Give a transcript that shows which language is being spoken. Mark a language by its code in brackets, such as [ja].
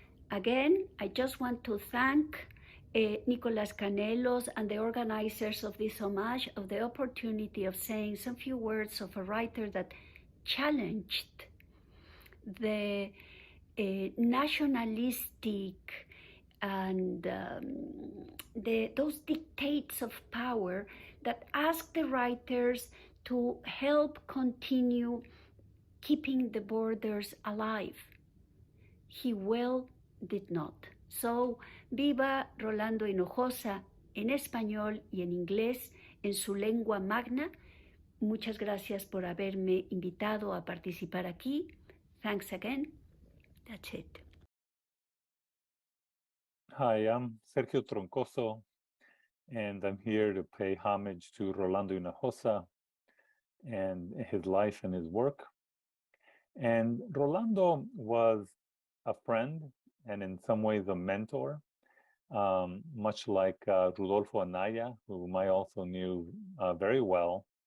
[en] Again, I just want to thank Nicolas Canelos and the organizers of this homage, of the opportunity of saying some few words of a writer that challenged the nationalistic and those dictates of power that ask the writers to help continue keeping the borders alive. He well did not. [es] So, viva Rolando Hinojosa en español y en inglés, en su lengua magna. Muchas gracias por haberme invitado a participar aquí. [en] Thanks again. That's it. Hi, I'm Sergio Troncoso, and I'm here to pay homage to Rolando Hinojosa and his life and his work. And Rolando was a friend and in some ways a mentor, much like Rodolfo Anaya, whom I also knew very well.